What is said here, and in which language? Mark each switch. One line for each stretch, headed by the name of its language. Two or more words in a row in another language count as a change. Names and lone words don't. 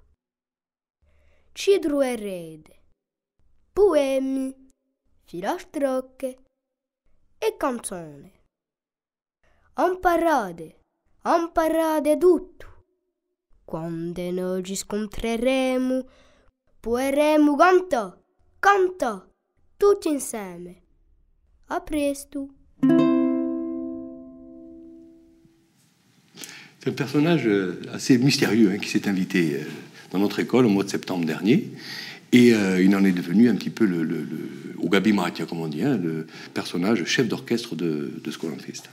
Italian: Ci troverete poemi, filastrocche e canzoni. Imparate tutto. Quando noi ci scontreremo, potremo cantare. Tutti insieme. A presto.
French: C'est un personnage assez mystérieux qui s'est invité dans notre école au mois de septembre dernier. Et il en est devenu un petit peu au Gabi Maratia, comme on dit, le personnage chef d'orchestre de Skola Fest.